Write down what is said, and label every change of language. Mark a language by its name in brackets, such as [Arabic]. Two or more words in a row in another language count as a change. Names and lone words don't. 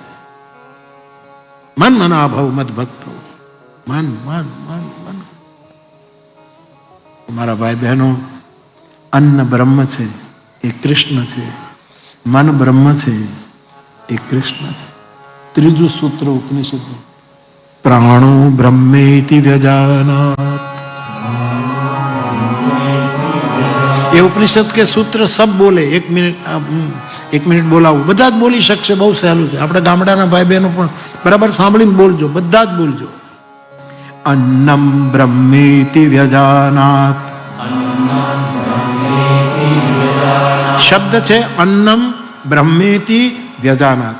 [Sanskrit] मन मना भव मद भक्तो. [Gujarati] મન મન મન મન. મારા ભાઈ બહેનો, અન્ન બ્રહ્મ છે, એ કૃષ્ણ છે. મન બ્રહ્મ છે, એ કૃષ્ણ છે. ત્રીજું સૂત્ર ઉપનિષદનું, [Sanskrit] प्राणो ब्रह्मेति व्यजानात्. [Hindi] ये उपनिषद के सूत्र सब बोले. [Gujarati] એક મિનિટ બોલાવું, બધા જ બોલી શકશે, બહુ સહેલું છે. આપણે ગામડાના ભાઈ બહેનો પણ બરાબર સાંભળીને બોલજો, બધા જ બોલજો. [Sanskrit] अन्नम ब्रह्मेति व्यजानात. [Gujarati] શબ્દ છે [Sanskrit] अन्नम ब्रह्मेति व्यजानात.